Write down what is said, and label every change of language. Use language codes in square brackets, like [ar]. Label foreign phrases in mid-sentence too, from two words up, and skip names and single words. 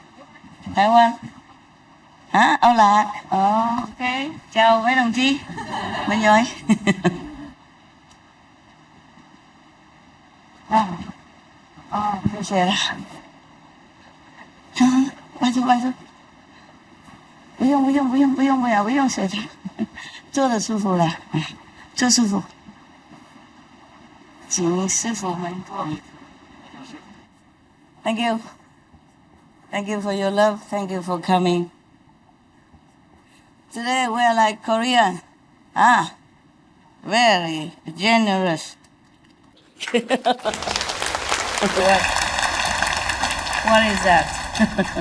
[vi] 台湾 hả? Âu Lạc. Ok. Chào mấy đồng chí. Mình rồi. [zh] 谢谢。快坐，快坐。不用水的，坐得舒服了，坐舒服。请师傅们坐。 [en] Thank you. Thank you for your love. Thank you for coming. Today we are like Korean. Very generous. What is that?